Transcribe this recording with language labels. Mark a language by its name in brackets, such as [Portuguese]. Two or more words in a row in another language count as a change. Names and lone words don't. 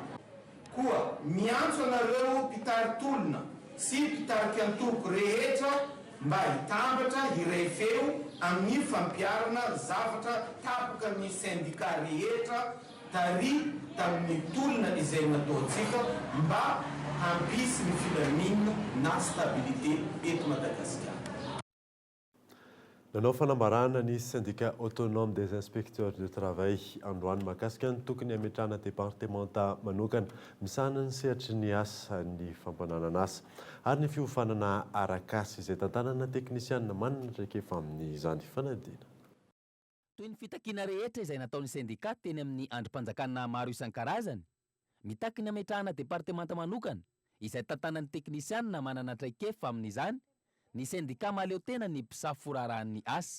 [Malagasy] Koa miantso anareo mpitary tolona sy mpitariky antoko rehetra mba hitambatra iray feo amin'ny fampiarana zavatra tapaka ny syndicat rehetra tary tamin'ny tolona izay nataontsika mba hampisy ny filaminana na stabilité eto Madagasikara. Nanao fanambarana ny [French] syndicat autonome des inspecteurs de travail [Malagasy] androany mahakasika ny tokony hametrahana départementa manokana misahana ny sehatry ny asa ny fampananana asa ary ny fiofanana arak'asa izay tantanana teknisianina manana traikefa amin'izany fanadina. Toy ny fitakiana rehetra izay nataon'ny syndicat teny amin'ny androm-panjakana maro isan-karazany, mitaky ny hametrahana départementa manokana izay tantanan'ny teknisianina manana traikefa amin'izany, ny syndicat mahaleo tena ny mpisafo-rarahan'ny asa.